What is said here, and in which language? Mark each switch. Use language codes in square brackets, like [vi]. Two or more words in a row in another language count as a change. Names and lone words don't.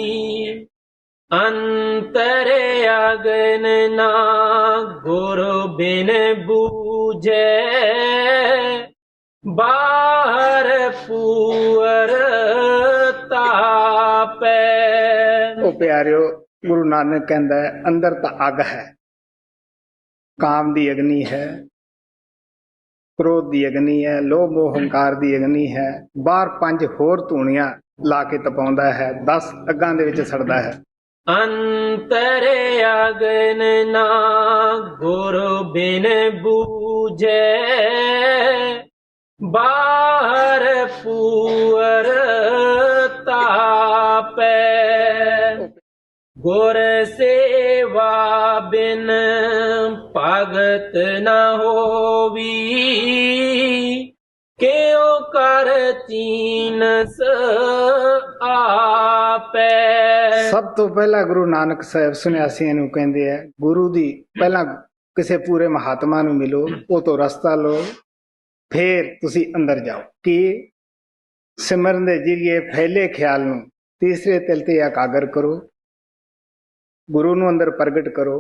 [hi] अंतर अगन ना गुरु बिन बूझे, बाहर पूअर तापै। [pa] ਉਹ ਪਿਆਰਿਓ, ਗੁਰੂ ਨਾਨਕ ਕਹਿੰਦਾ ਹੈ ਅੰਦਰ ਤਾਂ ਅੱਗ ਹੈ, ਕਾਮ ਦੀ ਅਗਨੀ ਹੈ, ਕ੍ਰੋਧ ਦੀ ਅਗਨੀ ਹੈ, ਲੋਭ ਮੋਹ ਹੰਕਾਰ ਦੀ ਅਗਨੀ ਹੈ, ਬਾਹਰ 5 ਹੋਰ ਧੂਣੀਆਂ ਲਾ ਕੇ ਤਪਾਉਂਦਾ ਹੈ, 10 ਅੱਗਾਂ ਦੇ ਵਿੱਚ ਸੜਦਾ ਹੈ। [hi] अंतर अगन ना गुरु बिन बूझे, बाहर पूअर तापै। गुर सेवा बिन भगत न होवी, क्यों कर चीनस आपै। [pa] ਸਭ ਤੋਂ ਪਹਿਲਾਂ ਗੁਰੂ ਨਾਨਕ ਸਾਹਿਬ ਸੁਨਿਆਸੀਆਂ ਨੂੰ ਕਹਿੰਦੇ ਆ, ਗੁਰੂ ਦੀ ਪਹਿਲਾਂ ਕਿਸੇ ਪੂਰੇ ਮਹਾਤਮਾ ਨੂੰ ਮਿਲੋ, ਉਹ ਤੋਂ ਰਸਤਾ ਲਓ, ਫੇਰ ਤੁਸੀਂ ਅੰਦਰ ਜਾਓ। ਕਿ ਸਿਮਰਨ ਦੇ ਜਰੀਏ ਫੈਲੇ ਖਿਆਲ ਨੂੰ ਤੀਸਰੇ ਤਿਲ ਤੇ ਇਕਾਗਰ ਕਰੋ, ਗੁਰੂ ਨੂੰ ਅੰਦਰ ਪ੍ਰਗਟ ਕਰੋ।